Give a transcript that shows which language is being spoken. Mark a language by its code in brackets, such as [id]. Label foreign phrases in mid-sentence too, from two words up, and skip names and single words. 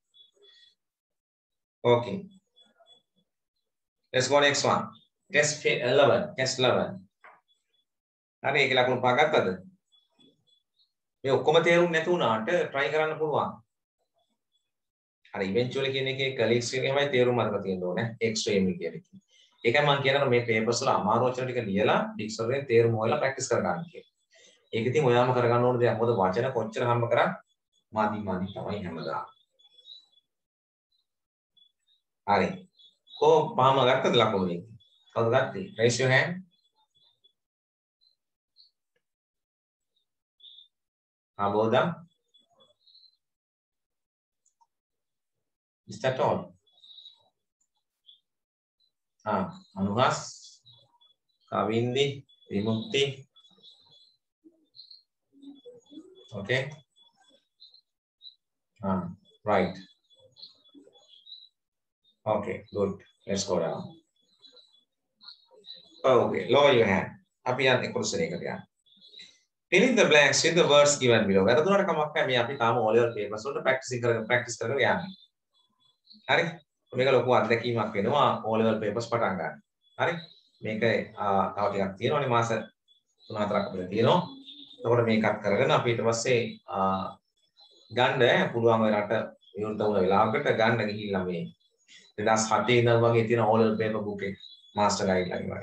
[en] okay let's go next one test 11 [si] හරි ඒක ලකුණු පහ ගත්තද මේ ඔක්කොම තේරුම් නැති වුණාට try කරන්න පුළුවන් හරි eventually කියන එකේ colleagues එකේ හැමයි තේරුම් අරගෙන තියෙන්න ඕනේ extremely කියන එක ඒකයි මම කියනවා මේ papers වල අමාරු වචන ටික ලියලා dictionary එකේ තේරුම හොයලා practice කරගන්න කියලා. ඒක ඉතින් ඔයාම කරගන්න ඕන දෙයක්. මොකද වචන කොච්චර හම්බ කරත් මදි තමයි හැමදාම. හරි. කො පාම ගත්තද ලකුණු දෙක? කවුද ගත්තේ? [en] Raise your hand. Aboda. Is that all? Anuhas, Kavindi, Vimukti. Okay. Right. Okay, good. Let's go down. Okay, lower your hand. [si] අපි යන්නේ 11 එකට යන්න. [en] Fill in the blanks with the words given below. [si] වැරදුනට කමක් නැහැ. මේ අපි තාම [en] O level papers [si] වලට practice කරගෙන යන්නේ. හරි? මේක ලොකු අත්දැකීමක් වෙනවා [en] O level papers [si] පටන් ගන්න. හරි? මේක තව ටිකක් තියෙනවානේ මාස 3-4ක් අපිට තියෙනවා. එතකොට මේකත් කරගෙන අපි ඊට පස්සේ ගන්න පුළුවන් ඔය රට විවෘත වුණ වෙලාවකට ගන්න ගිහිල්ලා මේ 2007 ඉඳන් වගේ තියෙන [en] O level paper book [si] එක [en] master guideline [si] වගේ.